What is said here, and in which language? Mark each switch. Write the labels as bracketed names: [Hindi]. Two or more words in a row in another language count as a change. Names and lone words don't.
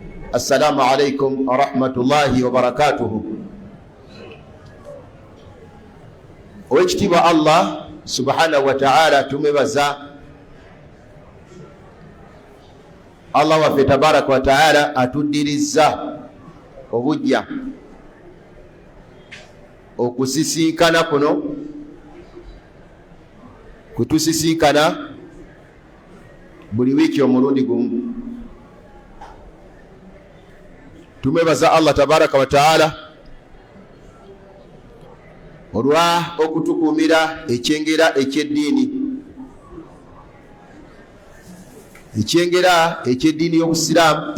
[Arabic] السلام عليكم ورحمة الله وبركاته. [Ganda] Owekitiibwa [Arabic] الله سبحانه وتعالى [Ganda] tumebaza. Allah waffe [Arabic] تبارك وتعالى [Ganda] atudiriza obujja okusisinkana kuno kutusisinkana buli wiki omulundi gumu. Tumebaza Allah [Arabic] تبارك وتعالى [Ganda] olwa okutukuumira ekyengera ekyeddiini, ekyengera ekyeddiini y'Obusiraamu.